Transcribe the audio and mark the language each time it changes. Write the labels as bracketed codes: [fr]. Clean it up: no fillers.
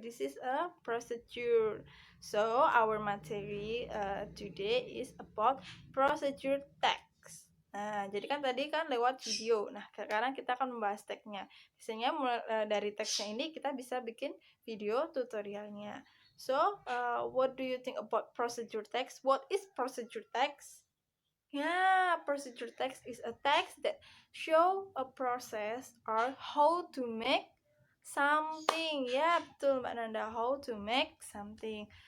[en] This is a procedure. So our material today is about procedure text. [id] Nah, jadi kan tadi kan lewat video. Nah, sekarang kita akan membahas teksnya. Biasanya dari teksnya ini kita bisa bikin video tutorialnya. [en] So, what do you think about procedure text? What is procedure text? Yeah, procedure text is a text that show a process or how to make something. [id] Ya, betul [en] Mbak Nanda, how to make something.